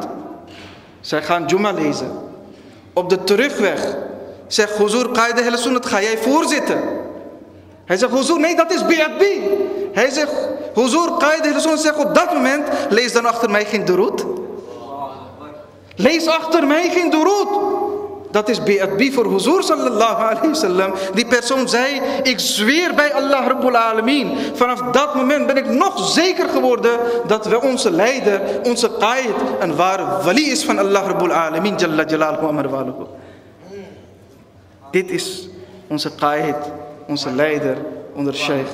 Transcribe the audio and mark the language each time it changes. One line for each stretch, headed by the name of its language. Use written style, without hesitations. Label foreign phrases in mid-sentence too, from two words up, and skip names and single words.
Dutch: Zij gaan Jum'ah lezen. Op de terugweg zegt Huzur Qaida Ahl Sunnat, ga jij voorzitten? Hij zegt, Huzur, nee, dat is bi'adbi. Hij zegt, Huzur Qaida Ahl Sunnat zegt op dat moment, lees dan achter mij geen duroed. Lees achter mij geen duroed. Dat is be'adbi voor Huzoor
Arabic: صلى الله عليه وسلم.
Dutch: Die persoon zei, ik zweer bij Allah
Arabic: رب العالمين.
Dutch: Vanaf dat moment ben ik nog zeker geworden dat we onze leider, onze qaid, een ware wali is van Allah
Arabic: رب العالمين. جل جلاله عم نواله.
Dutch: Dit is onze qaid, onze leider, onder Sheikh.